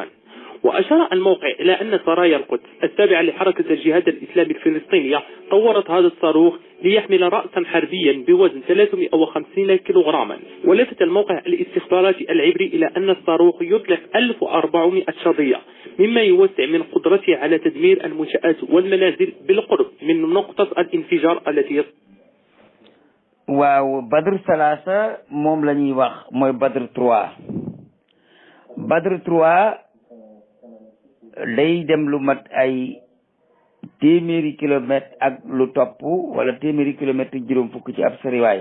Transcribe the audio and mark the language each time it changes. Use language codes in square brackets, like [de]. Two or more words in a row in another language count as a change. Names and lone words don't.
[ar] وأشار الموقع إلى أن سرايا القدس التابعة لحركة الجهاد الإسلامي الفلسطينية طورت هذا الصاروخ ليحمل رأسا حربيا بوزن 350 كيلوغراما. ولفت الموقع الاستخباراتي العبري إلى أن الصاروخ يطلق 1400 شظية، مما يوسع من قدرته على تدمير المنشآت والمنازل بالقرب من نقطة الانفجار التي [wo] waaw Badr Salasa moom la ñuy wax mooy Badr 3. Badr 3 day dem lu mat ay téeméeri kilomètre ak lu topp, wala téeméeri kilomètre juróom fukk ci ab soriwaay.